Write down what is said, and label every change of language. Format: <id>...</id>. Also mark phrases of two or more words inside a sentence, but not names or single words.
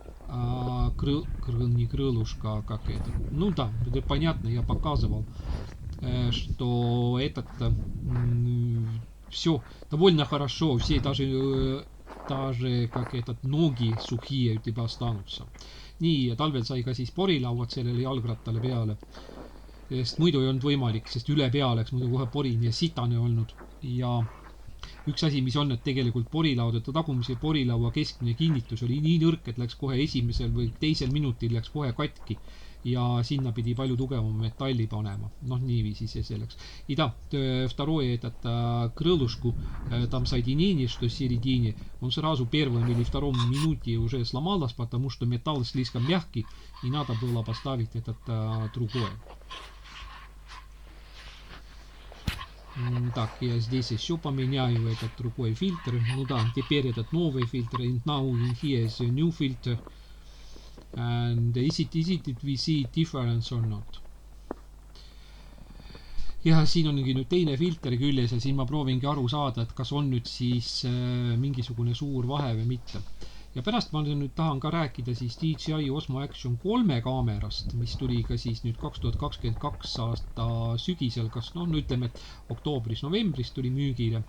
<ru>Не крылышко, а как это. Ну да, это понятно, я показывал, что этот все довольно хорошо, все даже как этот ноги сухие у тебя останутся.</ru> <et>Nii, ja talvel sai ka siis porilauad sellele jalgrattale peale, sest muidu ei olnud võimalik, sest üle pea oleks muidu kohe porin ja sitane olnud. Ja üks asi, mis on, et tegelikult porilaud, et tagumise porilaua keskmine kinnitus oli nii nõrk, et läks kohe esimesel või teisel minutil läks kohe katki ja sinna pidi palju tugevama metalli panema. Noh, niiviisi see selleks.</et> <ru>И да, второе этот крылышку, там соединение, что в середине, он сразу первом или втором минуте уже сломалось, потому что металл слишком мягкий, и надо было поставить этот другое. Так, я здесь еще поменяю этот другой фильтр. Ну да, теперь этот новый фильтр.</ru> <en>And now here is a new filter. And is it we see difference or not?</en> <et>Ja siin ongi nüüd teine filter küljes ja siin ma proovingi aru saada, et kas on nüüd siis mingisugune suur vahe või mitte. Ja pärast ma nüüd tahan ka rääkida siis DJI OSMO Action 3 kaamerast, mis tuli ka siis nüüd 2022 aasta sügisel, kas no ütleme, et oktoobris-novembris tuli müügile.</et>